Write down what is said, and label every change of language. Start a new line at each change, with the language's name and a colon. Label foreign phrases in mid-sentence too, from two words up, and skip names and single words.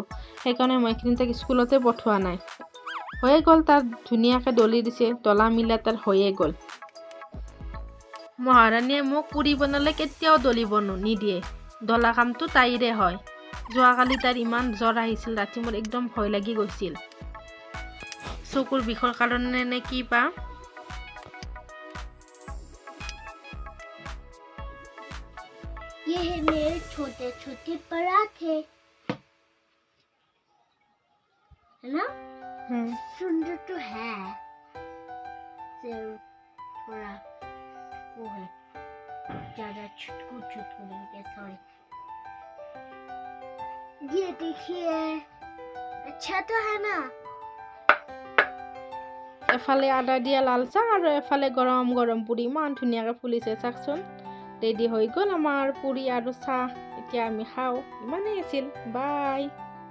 Assamese: সেইকাৰণে মই এইখিনি তাক স্কুলতে পঠোৱা নাই। হৈয়ে গ'ল, তাত ধুনীয়াকৈ দলি দিছে, ডলা মিলা তাত হৈয়ে গ'ল। মহাৰাণীয়ে মোক পুৰি বনালে কেতিয়াও দলিব নিদিয়ে, ডলা কামটো তাইৰে হয়। যোৱাকালি তাইৰ ইমান জ্বৰ আহিছিল, ৰাতি মোৰ একদম ভয় লাগি গৈছিল। চকুৰ বিষৰ কাৰণে নে কি পা।
Hindi: ये है मेरे छोटे छोटे पराठे, है ना। सुंदर तो है, सिर्फ थोड़ा वो है, ज्यादा छुटकू नहीं, सॉरी। ये देखिए, अच्छा तो है ना।
Assamese: এফালে আদা দিয়া লাল চাহ আৰু এফালে গৰম গৰম পুৰি ইমান ধুনীয়াকৈ ফুলিছে চাওকচোন। ৰেডি হৈ গ'ল আমাৰ পুৰি আৰু চাহ। এতিয়া আমি খাওঁ। ইমানেই আছিল। বাই।